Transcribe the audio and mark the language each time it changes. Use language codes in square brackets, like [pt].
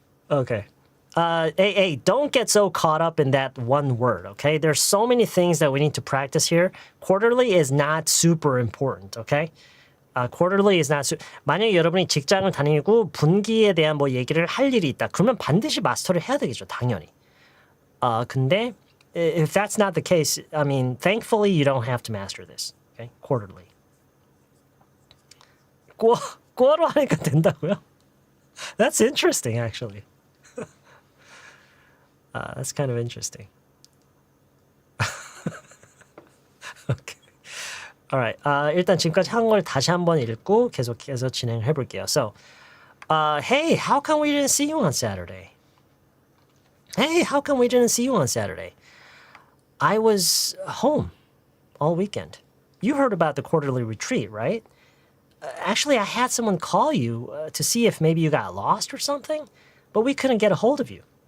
[en] Okay. Hey, don't get so caught up in that one word, okay? There's so many things that we need to practice here. Quarterly is not super important, okay? quarterly is not. [ko] 만약에 여러분이 직장을 다니고 분기에 대한 뭐 얘기를 할 일이 있다. 그러면 반드시 마스터를 해야 되겠죠, 당연히. [en] 근데 if that's not the case, I mean, thankfully you don't have to master this. Okay, quarterly. [ko] 꿔로 하니까 된다고요? [en] That's interesting, actually. That's kind of interesting. Okay. Alright. [ko] 일단 지금까지 한 걸 다시 한번 읽고 계속해서 진행해 볼게요. [en] So, hey, how come we didn't see you on Saturday? Hey, how come we didn't see you on Saturday? I was home all weekend. You heard about the quarterly retreat, right? Actually, I had someone call you to see if maybe you got lost or something, but we couldn't get a hold of you.